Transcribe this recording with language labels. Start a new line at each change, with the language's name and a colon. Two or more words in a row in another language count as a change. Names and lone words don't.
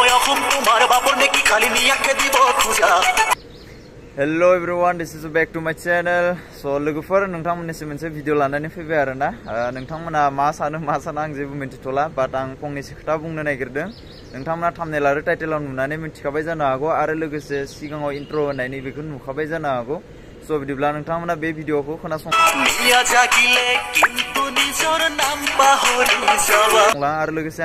English: Hello everyone, this is back to my channel.
Bodo: So लोगोफोर नोंथांमोननिसिम मोनसे भिडिअ लानानै फैबाय आरोना नोंथांमोना मा सानो आं जेबो मिन्थिथ'ला बाट आं फंनैसो खोथा बुंनो नागिरदों नोंथांमोना थाम्बनेल आरो टाइटेलाव नुनानै मिन्थिखाबाय जानो हागौ आरो लोगोसे सिगाङाव इन्ट्र होनायनि बेखौ नुखाबाय जानो हागौ सो बिदिब्ला नोंथांमोना बे भिडिअखौ खोनासं आरो लोगोसे